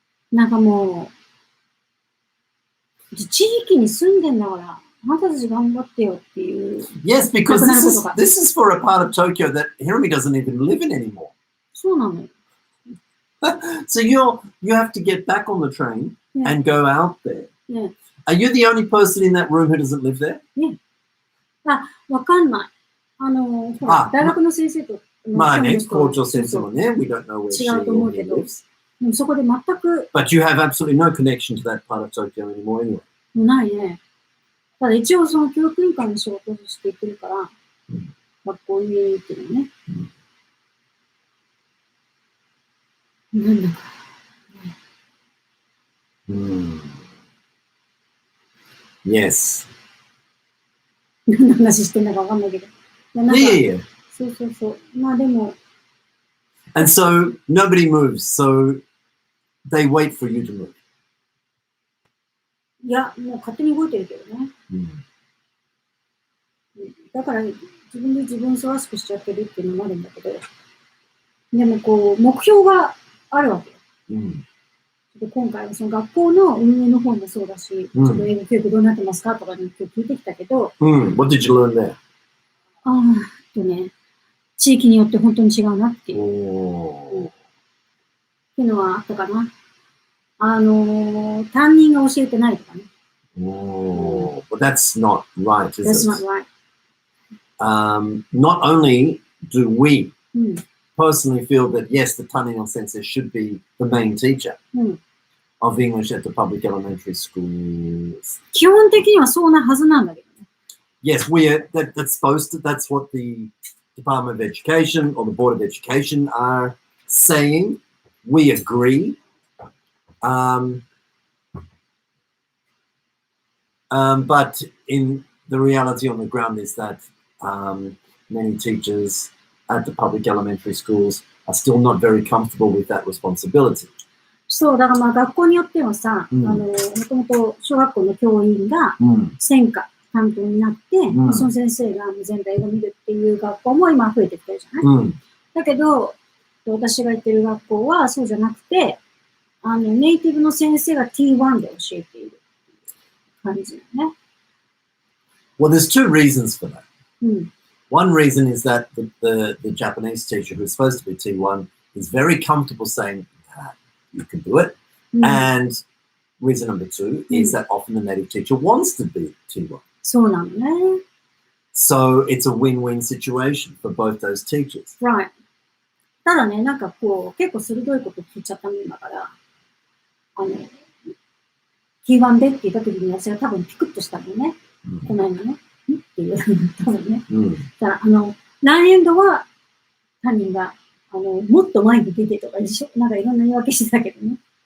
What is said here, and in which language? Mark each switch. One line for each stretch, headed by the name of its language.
Japanese: なんかもう、地域に住んでんだから、あなたたち頑張ってよっていう。
English: Yes, because this is for a part of Tokyo that Hirami doesn't even live in anymore.
Japanese: そうなのよ。
English: So you have to get back on the train and go out there. Yeah. Are you the only person in that room who doesn't live there?
Japanese: Yeah. わかんない。ほら、大学の先生と。まあね、校長先生もね、
English: we don't know where she lives.
Japanese: そこで全く。
English: But you have absolutely no connection to that part of Tokyo anymore anyway.
Japanese: ないね。ただ一応その教育委員会の仕事をしていってるから、学校に行ってるね。なんだか。
English: Yes.
Japanese: 何の話してんだかわかんないけど。
English: Yeah.
Japanese: そう。まあでも。
English: And so nobody moves, so they wait for you to move.
Japanese: いや、もう勝手に動いてるけどね。だから自分で自分を忙しくしちゃってるっていうのもあるんだけど、でもこう、目標があるわけよ。今回はその学校の運営の方もそうだし、ちょっと英語教育どうなってますかとかに今日聞いてきたけど、
English: What did you learn there?
Japanese: 地域によって本当に違うなっていう。っていうのはあったかな。担任が教えてないとかね。
English: But that's not right, is That's it? not right. Not only do we personally feel that, yes, the Tanino sensei should be the main teacher of English at the public elementary schools.
Japanese: 基本的にはそうなはずなんだけどね。
English: Yes, that's supposed to, that's what the Department of Education or the Board of Education are saying. We agree. But in the reality on the ground is that many teachers at the public elementary schools are still not very comfortable with that responsibility.
Japanese: そう、だからまあ学校によってはさ、もともと小学校の教員が専科担当になって、その先生が全体を見るっていう学校も今増えてきてるじゃない、だけど、私が行ってる学校はそうじゃなくて、ネイティブの先生が T1 で教えている感じだね。
English: Well, there's two reasons for that. One reason is that the Japanese teacher who's supposed to be T1 is very comfortable saying, you can do it. And reason number two is that often the native teacher wants to be T1.
Japanese: そうなのね。
English: So it's a win-win situation for both those teachers. Right.
Japanese: ただね、なんかこう、結構鋭いこと聞いちゃったんだから、T1 でって言った時に私は多分ピクッとしたのね。この間ね。っていう、多分ね。だから来年度は担任が、もっと前に出てとか、なんかいろんな言い訳してたけどね。